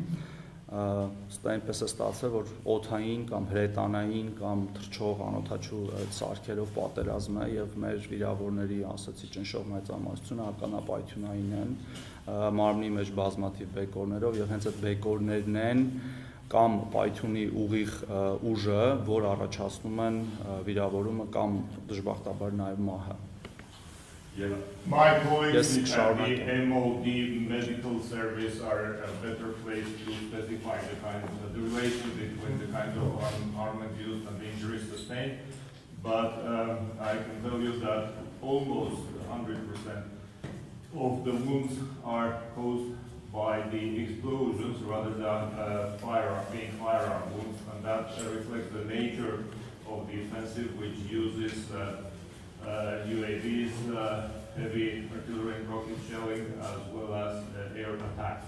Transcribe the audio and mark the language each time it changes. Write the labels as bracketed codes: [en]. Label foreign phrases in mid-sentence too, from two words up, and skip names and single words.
[hy] այնպես է ստացվել, որ օդային կամ հրետանային կամ թռչող անօդաչու սարքերով պատերազմ է եւ մեր վիրավորների, ասացի, ճնշող մեծամասնությունը ականապայթյունային են, մարմնի մեջ բազմաթիվ բեկորներով եւ հենց այդ բեկորներն են կամ պայթյունի ուղիղ ուժը, որ առաջացնում են վիրավորումը կամ դժբախտաբար նաև մահը։ [en] My colleagues at the MOD medical service are better placed to specify the relation between the kind of armament used and the injuries sustained, but I can tell you that almost 100% of the wounds are caused by the explosions rather than being firearm wounds, and that reflects the nature of the offensive, which uses UAVs, heavy artillery and rocket shelling, as well as air attacks.